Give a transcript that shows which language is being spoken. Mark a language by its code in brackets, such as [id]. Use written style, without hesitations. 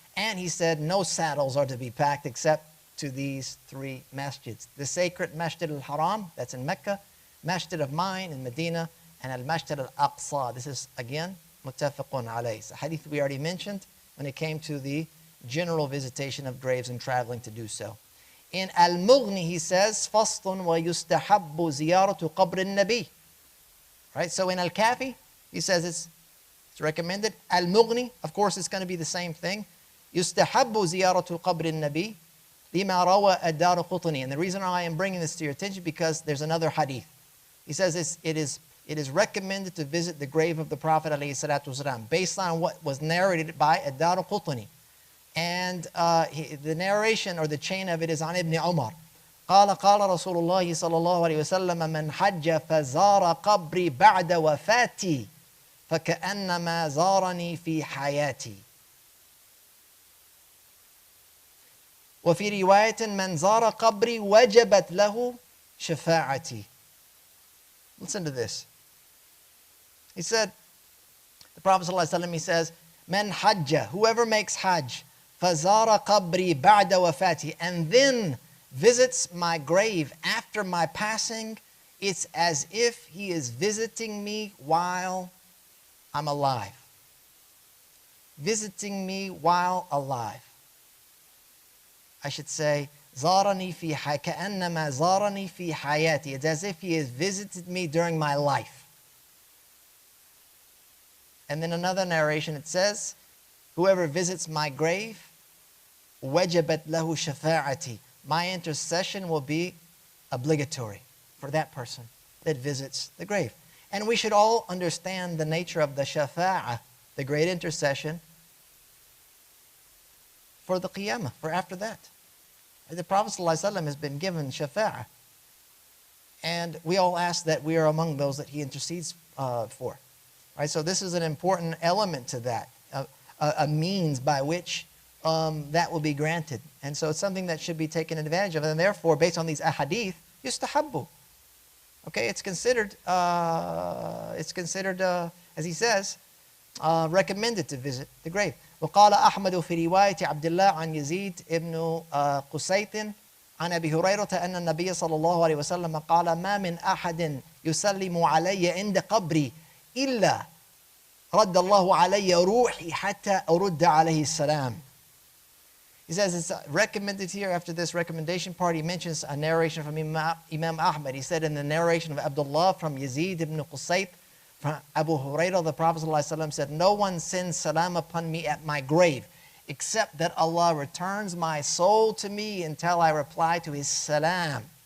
[en] And he said, no saddles are to be packed except to these three masjids. The sacred Masjid al-Haram, that's in Mecca, Masjid of mine in Medina, and al-Masjid al-Aqsa. This is, again, muttafaqun alayh. It's a hadith we already mentioned when it came to the general visitation of graves and traveling to do so. In al-Mughnī, he says, [ar] فَصْلٌ وَيُسْتَحَبُّ زِيَارَةُ قَبْرِ النَّبِي. [en] Right? So in al-Kāfī, he says it's recommended. Al-Mughnī, of course, it's going to be the same thing. [ar] يُسْتَحَبُّ زِيَارَةُ قَبْرِ النَّبِي لِمَا رَوَى الدَّارُقُطْنِي. [en] And the reason why I am bringing this to your attention, because there's another hadith. He says it is recommended to visit the grave of the Prophet ﷺ, based on what was narrated by ad-Dāraqutnī. And the narration or the chain of it is on Ibn Umar. [ar] قال رسول الله صلى الله عليه وسلم من حج فزار قبري بعد وفاتي فكأنما زارني في حياتي. وفي رواية من زار قبري وجبت له شفاعتي. [en] Listen to this. He said, the Prophet ﷺ, he says, [ar] من حج, [en] whoever makes hajj, [ar] فَزَارَ قَبْرِي بَعْدَ وَفَاتِي, [en] and then visits my grave after my passing, it's as if he is visiting me while I'm alive. Visiting me while alive. I should say, [ar] زَارَنِي فِي كَأَنَّمَا زَارَنِي فِي حَيَاتِي. [en] It's as if he has visited me during my life. And then another narration, it says, whoever visits my grave, [ar] وَجَبَتْ لَهُ شَفَاعَتِي. [en] My intercession will be obligatory for that person that visits the grave. And we should all understand the nature of the shafa'ah, the great intercession, for the qiyamah, for after that. The Prophet ﷺ has been given shafa'ah. And we all ask that we are among those that he intercedes for. Right? So this is an important element to that, a means by which that will be granted. And so it's something that should be taken advantage of. And therefore, based on these ahadith, yustahabbu. Okay, it's considered, as he says, recommended to visit the grave. [ar] وقال أحمد في رواية عبد الله عن يزيد ابن قسيط عن أبي هريرة أن النبي صلى الله عليه وسلم قال ما من أحد يسلم علي عند قبري إلا رد الله علي روحي حتى أرد عليه السلام. [en] He says it's recommended here. After this recommendation part, he mentions a narration from Imam Ahmad. He said in the narration of Abdullah from Yazid ibn Qusayt, from Abu Hurairah, the Prophet ﷺ said, no one sends salam upon me at my grave, except that Allah returns my soul to me until I reply to His salam.